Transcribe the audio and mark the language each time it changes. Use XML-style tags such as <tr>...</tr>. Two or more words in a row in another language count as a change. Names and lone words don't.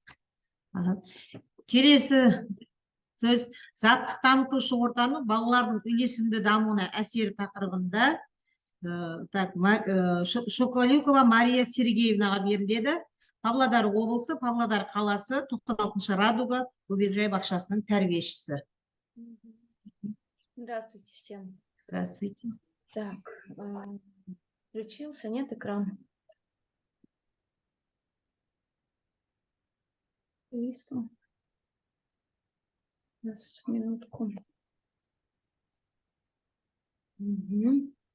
<kk>Келесі сөз заттық дамытушы ортаның балалардың үйлесімді дамуына әсері тақырыбында Шоколюкова Мария Сергеевнаға беріледі. Павлодар облысы, Павлодар қаласы, 96-шы Радуга бөбекжай бақшасының тәрбиешісі.</kk> <ru>Здравствуйте всем. Здравствуйте. Так, включился, нет экран? Повисло. Сейчас, минутку. Мгм.</ru>